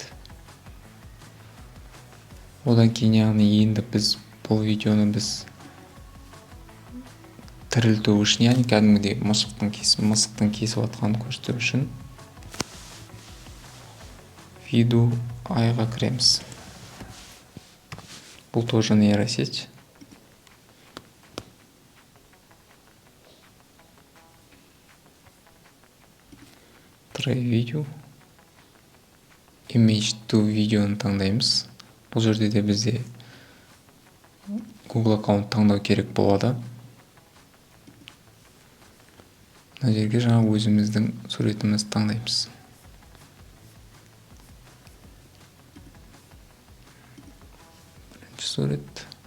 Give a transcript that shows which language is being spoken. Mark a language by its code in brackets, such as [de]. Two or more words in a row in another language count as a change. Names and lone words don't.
[kk] Одан кейін яғни енді біз бұл видеоны біз тірілту үшін, яғни кәдімгідей мысықтың кесіп атқанын көрсету үшін видео айға кіреміз. Бұл [ru] тоже нейросеть. [en] Try video. Image to [kk] видеоны таңдаймыз. Бұл жерде де бізде Google аккаунт таңдау керек болады. Мына жерге жаңа өзіміздің суретімізді таңдаймыз. Бірінші сурет.